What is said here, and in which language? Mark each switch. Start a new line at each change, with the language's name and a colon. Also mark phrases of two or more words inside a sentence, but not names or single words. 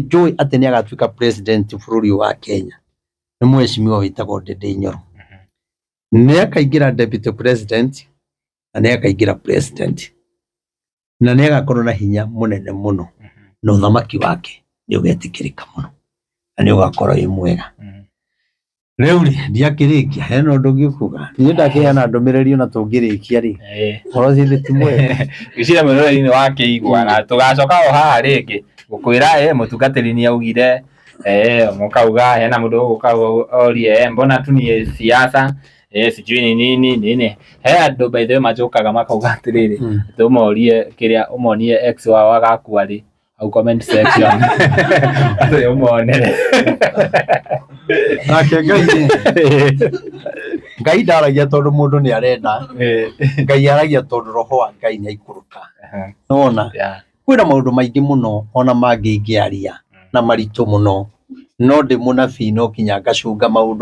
Kikuyu: njũĩ atĩ nĩ agatuĩka president bũrũri wa Kenya nĩ mheshimiwa wĩtagwo Ndindi Nyoro nĩ akaingĩra deputy president na nĩ akaingĩra president na nĩ agakorwo na hinya mũnene mũno na ũthamaki wake nĩ ũgetĩkĩrĩka mũno na nĩ ũgakorwo wĩ mwega rĩu rĩ ndiakĩrĩkia hena ũndũ ũngĩkuga niĩ ndakĩheana ndũmĩrĩri ona tũngĩrĩkia rĩ ũhoro ciĩ ti mwega gĩciria mwĩroreri-inĩ wakĩigua na tũgacoka o haha rĩngĩ gũkwĩra mũtungatĩri nĩ augire mũkauga hena mũndũ ũgũka orie
Swahili: mbona tu ni siasa sijui ni nini
Kikuyu: he andũ
English: by the way
Kikuyu: majokaga makauga atĩrĩrĩ tũmorie kĩrĩa ũmonie ex wao agakua rĩ au
English: comment section
Kikuyu: ayo muonere nake Ngai ndaragia tondu mundu ni arenda Ngai aragia tondu roho wa Ngai ni aikuruka nona kwina maundu maingi muno ona mangiingiaria na maritu muno no ndi munabii no kinya ngacunga maundu